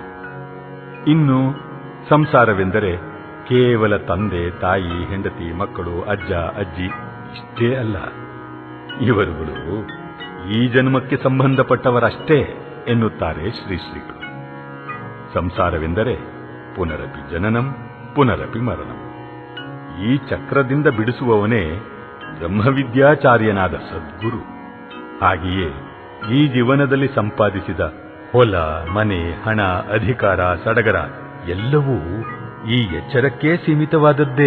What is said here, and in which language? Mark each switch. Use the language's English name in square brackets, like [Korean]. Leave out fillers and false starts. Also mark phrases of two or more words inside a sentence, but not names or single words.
[Kannada] ಇನ್ನು ಸಂಸಾರವೆಂದರೆ ಕೇವಲ ತಂದೆ ತಾಯಿ ಹೆಂಡತಿ ಮಕ್ಕಳು ಅಜ್ಜ ಅಜ್ಜಿ ಇಷ್ಟೇ ಅಲ್ಲ. ಇವರುಗಳು ಈ ಜನ್ಮಕ್ಕೆ ಸಂಬಂಧಪಟ್ಟವರಷ್ಟೇ ಎನ್ನುತ್ತಾರೆ ಶ್ರೀ ಶ್ರೀಗಳು. ಸಂಸಾರವೆಂದರೆ [Sanskrit] ಪುನರಪಿ ಜನನಂ ಪುನರಪಿ ಮರಣಂ. [Kannada] ಈ ಚಕ್ರದಿಂದ ಬಿಡಿಸುವವನೇ ಬ್ರಹ್ಮವಿದ್ಯಾಚಾರ್ಯನಾದ ಸದ್ಗುರು. ಹಾಗೆಯೇ ಈ ಜೀವನದಲ್ಲಿ ಸಂಪಾದಿಸಿದ ಹೊಲ, ಮನೆ, ಹಣ, ಅಧಿಕಾರ, ಸಡಗರ ಎಲ್ಲವೂ ಈ ಎಚ್ಚರಕ್ಕೇ ಸೀಮಿತವಾದದ್ದೇ.